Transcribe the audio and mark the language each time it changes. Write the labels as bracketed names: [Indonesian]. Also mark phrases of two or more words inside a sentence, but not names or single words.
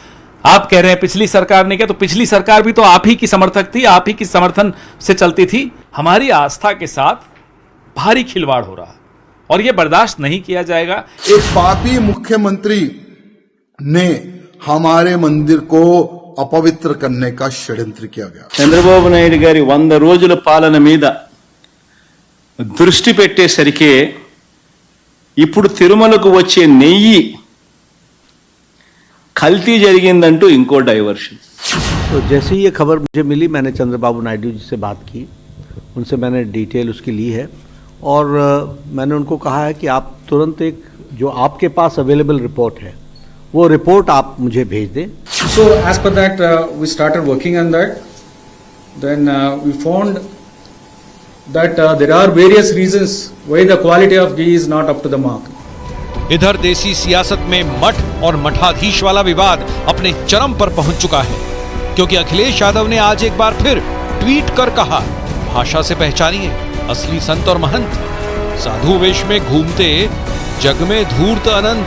[Hindi] आप कह रहे हैं पिछली सरकार ने किया, तो पिछली सरकार भी तो आप ही की समर्थक थी, आप ही की समर्थन से चलती थी। हमारी आस्था के साथ भारी खिलवाड़ हो रहा है और यह बर्दाश्त नहीं किया जाएगा। एक पापी मुख्यमंत्री ने हमारे मंदिर को अपवित्र करने का षड्यंत्र किया गया। [Telugu] చంద్రబాబు నాయుడు గారి 100 రోజుల పాలన మీద దృష్టి పెట్టేసరికి ఇప్పుడు తిరుమలకు వచ్చే నెయ్యి కల్తీ జరిగిందంటూ ఇంకో డైవర్షన్। [Hindi] तो जैसे ही ये खबर मुझे मिली, मैंने चंद्रबाबू नायडू जी से बात की, उनसे मैंने डिटेल उसकी ली है और मैंने उनको कहा है कि आप तुरंत एक जो आपके पास [English] available report [Hindi] है वो रिपोर्ट आप मुझे भेज दें। [English] So as per that we started working on that. Then we found that there are various reasons why the quality of ghee is not up to the mark. [Hindi] इधर देसी सियासत में मठ और मठाधीश वाला विवाद अपने चरम पर पहुंच चुका है, क्योंकि अखिलेश यादव ने आज एक बार फिर ट्वीट कर कहा, भाषा से पहचानिए असली संत और महंत, साधु वेश में घूमते जग में धूर्त अनंत।